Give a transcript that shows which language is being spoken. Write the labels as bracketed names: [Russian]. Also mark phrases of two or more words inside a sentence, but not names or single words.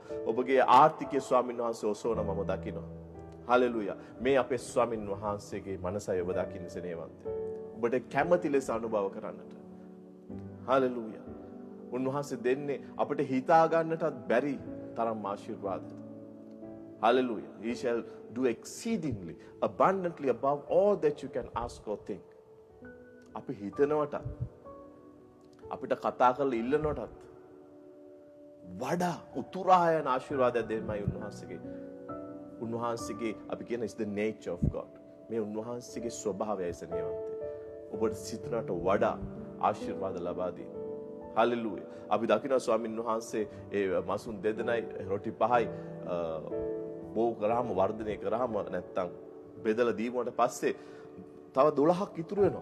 [Sinhala] ඔබගේ ආර්ථිකය ස්වාමීන් වහන්සේ ඔසවන මම දකිනවා. හලෙලූයා. මේ අපේ ස්වාමීන් වහන්සේගේ මනසයි ඔබ දකින්න සෙනෙහවන්තය. ඔබට කැමති ලෙස අනුභව කරන්නට. හලෙලූයා. උන්වහන්සේ දෙන්නේ අපිට හිතා ගන්නටත් බැරි තරම් ආශිර්වාද. Hallelujah. [English] He shall do exceedingly abundantly above all that you can ask or think. [Sinhala] අපි හිතනවට අපිට කතා කරලා ඉල්ලනවටත් වඩා උතුරා යන ආශිර්වාදයක් දෙන්නයි උන්වහන්සේගේ අපි කියන [English] is the nature of God. [Sinhala] මේ උන්වහන්සේගේ ස්වභාවයයි සෙනෙහවන්තේ. ඔබට සිතනට වඩා ආශිර්වාද ලබා දෙයි. හලෙලූයා. අපි දකිනවා ස්වාමීන් වහන්සේ ඒ මසුන් දෙදෙනයි රොටි පහයි බෝ කරාම වර්ධනය කරාම නැත්තම් බෙදලා දීමුවට පස්සේ තව 12ක් ඉතුරු වෙනවා.